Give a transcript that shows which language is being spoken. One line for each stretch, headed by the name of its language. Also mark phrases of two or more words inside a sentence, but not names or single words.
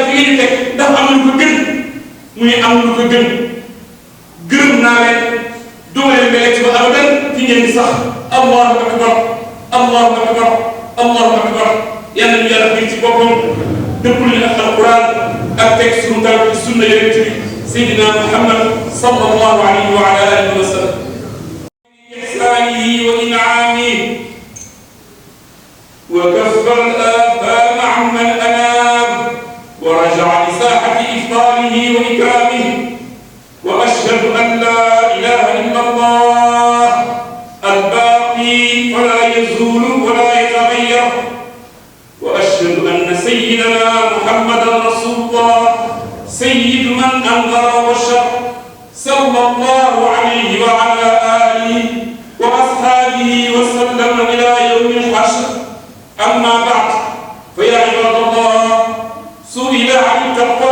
Wolof: fi ngeen ñu teg ndax am lu ko gën mu ni am lu ko gën gërëm naa leen duma leen ba lekk ba abadan fi ngeen di sax
Arabic: الله أكبر الله أكبر الله أكبر
Wolof: yàlla ñu yàlla biir ci boppam dëppul ni ak alquran ak teg sunu tànk ci sunna yonent bi Seydina Muhammad
Arabic: صلى الله عليه وعلى آله وسلم إحسانه وإنعامه وكفى الآثام عم الأنام ورجع لساحة إفضاله وإكرامه وأشهد أن لا إله إلا الله الباقي فلا يزول ولا يتغير وأشهد أن سيدنا محمدا رسول الله سيد من أنذر وبشر صلى الله عليه وعلى آله وأصحابه وسلم إلى يوم الحشر أما بعد فيا عباد الله سئل عن التقوى